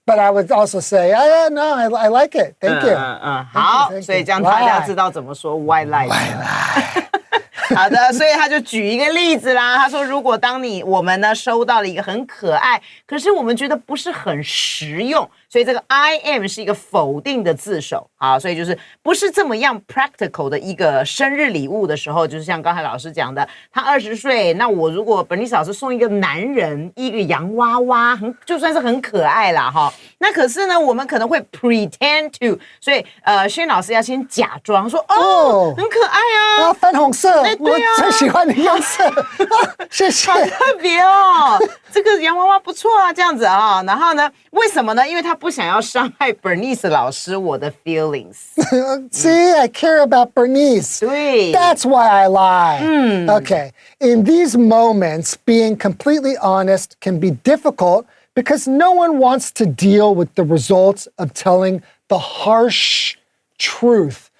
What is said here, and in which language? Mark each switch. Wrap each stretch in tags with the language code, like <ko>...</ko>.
<en>But I would also say, no, I like it. Thank you.</en> <zh>好</zh> <en>thank，you.</en> <zh>所以这样大家知道怎么说 white lies。好的，所以他就举一个例子啦。他说，如果当我们呢收到了一个很可爱，可是我们觉得不是很实用，所以这个 I am 是一个否定的字首。好，所以就是不是这么样 practical 的一个生日礼物的时候，就是像刚才老师讲的，他20岁，那我如果Bernice老师送一个男人一个洋娃娃，就算是很可爱啦哈。那可是呢，我们可能会</zh> <en>pretend to，</en> <zh>所以轩老师要先假装说哦很可爱啊。粉红色，对啊。我最喜欢的颜色。谢谢。好特别哦，这个洋娃娃不错啊，这样子啊。然后呢，为什么呢？因为他不想要伤害 Bernice 老师我的 feelings。</zh> <en>See, I care about Bernice.</en> <zh>对</zh> <en>That's why I lie. Okay. In these moments, being completely honest can be difficult because no one wants to deal with the results of telling the harsh truth.</en>